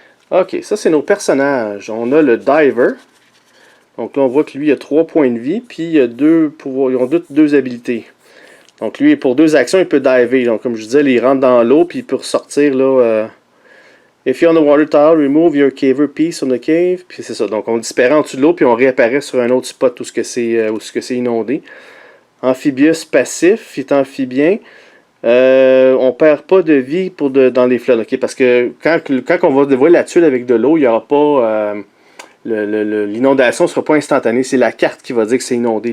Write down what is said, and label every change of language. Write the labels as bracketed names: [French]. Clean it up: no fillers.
[French] Ok, ça c'est nos personnages. On a le Diver. Donc là on voit que lui il a 3 points de vie. Puis il a deux pouvoirs. Ils ont deux habilités. Donc lui pour 2 actions il peut diver. Donc comme je disais, il rentre dans l'eau. Puis il peut ressortir là... [English] If you're on the water tile, remove your caver piece from the cave. [French] Puis c'est ça. Donc on disparaît en dessous de l'eau, puis on réapparaît sur un autre spot où ce que c'est inondé. Amphibious passif, il est amphibien. On perd pas de vie dans les floods. Okay? Parce que quand on va dévoiler la tuile avec de l'eau, il n'y aura pas. L'inondation ne sera pas instantanée. C'est la carte qui va dire que c'est inondé.